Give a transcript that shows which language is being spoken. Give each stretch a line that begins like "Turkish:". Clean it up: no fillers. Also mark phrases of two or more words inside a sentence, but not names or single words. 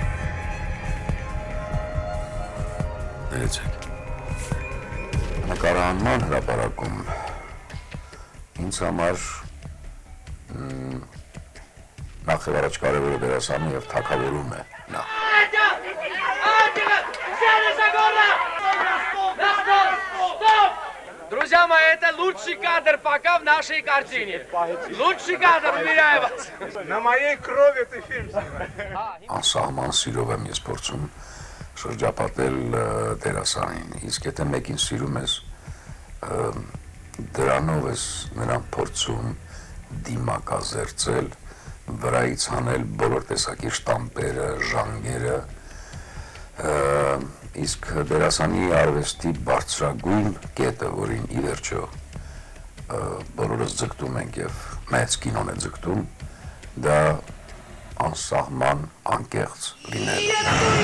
Armenian: Ներեցեք։ Նկարահանման հրապարակում ինձ համար նախ եւ առաջ կարևորը դերասանը եւ թագավորում է նա։
Russian: Друзья мои, это лучший кадр пока в нашей картине. Лучший кадр, уверяю вас. На моей крови ты фильм снимаешь.
Armenian: Անսահման սիրով եմ ես փորձում շրջապատել դերասանին, իսկ եթե մեկին սիրում ես, դրանով ես նրան փորձում դիմակազերծել, վրայից հանել բոլոր տեսակի շտամպերը, ժանգերը, իսկ դերասանի արվեստի բարձրագույն կետը, որին ի վերջո բոլորս ձգտում ենք եւ մեծ կինոն է ձգտում, դա անսահման անկեղծ լինելը։